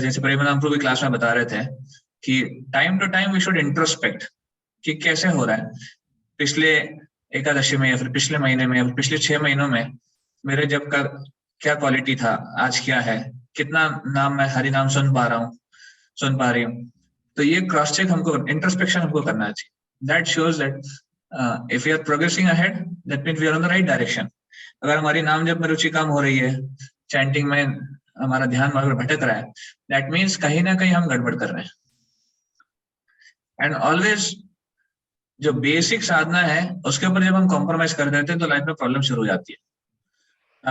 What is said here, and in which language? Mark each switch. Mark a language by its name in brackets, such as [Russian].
[Hindi] जैसे प्रेमानंद प्रभु की क्लास में बता रहे थे कि time to time we should introspect कि कैसे हो रहा है। पिछले एकादशी में या फिर पिछले महीने में या फिर पिछले 6 महीनों में मेरे जब का क्या क्वालिटी था, आज क्या है, कितना नाम मैं हरि नाम सुन पा रही हूँ। तो ये क्रॉस चेक हमको, इंट्रोस्पेक्शन हमको करना चाहिए। [English] That shows that if we are progressing ahead, that means we are on the right direction. [Hindi] अगर हमारी नाम जप में रुचि कम हो रही है, चैंटिंग में हमारा ध्यान भटक रहा है, that means कहीं ना कहीं हम गड़बड़ कर रहे हैं। एंड ऑलवेज जो बेसिक साधना है उसके ऊपर जब हम कॉम्प्रोमाइज कर देते हैं तो लाइफ में प्रॉब्लम शुरू हो जाती है।